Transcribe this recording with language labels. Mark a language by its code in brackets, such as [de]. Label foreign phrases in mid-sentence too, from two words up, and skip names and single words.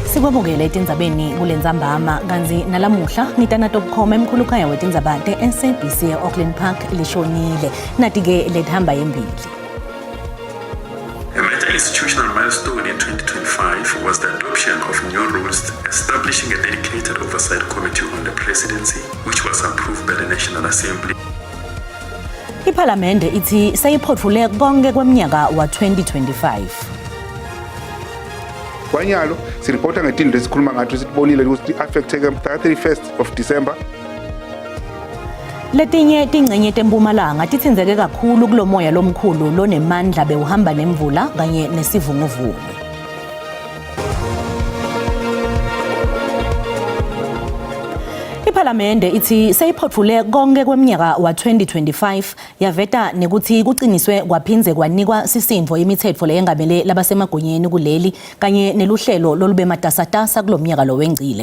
[ss] Sibabukele etindzabeni kulendzambama kanzi nalamuhla ngitanato bukhoma emkhulukhaya wetindzaba te-SABC e-Auckland Park lishonile nati-ke lethamba yembili. [en] A major institutional milestone in 2025 was the adoption of new rules establishing a dedicated oversight committee on the presidency, which was approved by the National Assembly. [ss] Iphalamende ithi seyiphotfule konke kweminyaka wa 2025. Kwanyalo siripota ngetinto esikhuluma ngathi sibonile ukuthi affecteke mhla [en] 31st of December. [ss] Letinye tingcenye tempumalanga titsinzeke kakhulu kulomoya lomkhulu lonemandla bewuhamba nemvula kanye nesivunguvungu. Iphalamende ithi seyiphotfule konke kweminyaka wa 2025 yaveta nekuthi kuqiniswe kwaphinze kwanikwa sisindvo imithetfo leyengamele labasemagunyeni kuleli kanye neluhlelo lolube matasatasa kulomnyaka lowengcile.